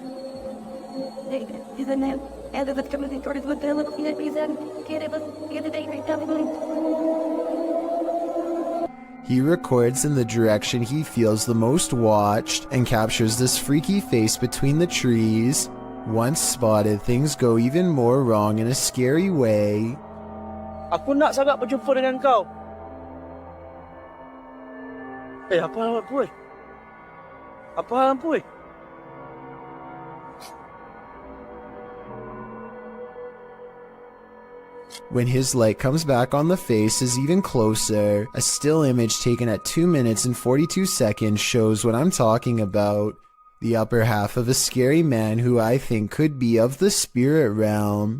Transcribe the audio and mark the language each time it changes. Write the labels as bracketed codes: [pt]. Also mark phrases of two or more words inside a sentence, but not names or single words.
[en] He records in the direction he feels the most watched and captures this freaky face between the trees. Once spotted, things go even more wrong in a scary way. [ms] Aku nak sangat berjumpa dengan kau. [es] Hey, apaga la puerta. Apaga la puerta. [en] When his light comes back on, the face is even closer. A still image taken at 2 minutes and 42 seconds shows what I'm talking about. The upper half of a scary man who I think could be of the spirit realm.